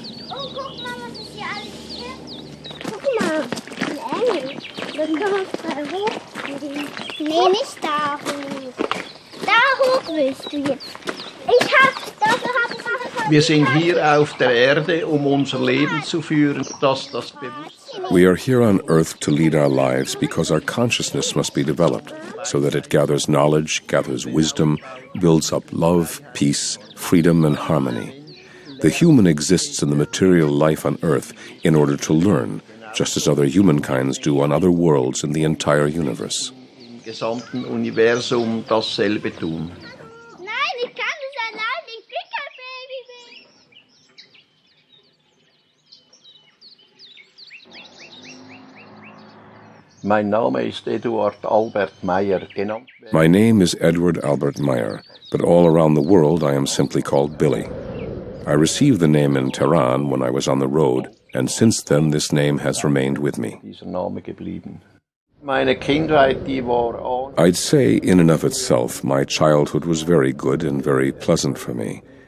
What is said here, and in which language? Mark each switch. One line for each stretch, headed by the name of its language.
German: Oh, guck mal, was ist hier alles gibt. Guck mal, ein Engel. Dann können wir uns mal hochgehen. Nee, nicht da hoch. Da hoch willst du jetzt. Dafür hab ich Wir sind hier auf der Erde, unser Leben zu führen, das Bewusstsein.
English: We are here on Earth to lead our lives because our consciousness must be developed so that it gathers knowledge, gathers wisdom, builds up love, peace, freedom, and harmony. The human exists in the material life on Earth in order to learn, just as other humankinds do on other worlds in the entire universe.
German: Im gesamten Universum dasselbe tun. Nein, ich kann das allein, ich bin kein Baby. Mein Name ist Eduard Albert Meier, genannt.
English: My name is Edward Albert Meier, but all around the world I am simply called Billy. I received the name in Tehran when I was on the road, and since then this name has remained with me.
German: Dieser Name geblieben. Meine Kindheit, die war
English: I'd say, in and of itself, my childhood was very good and very pleasant for me.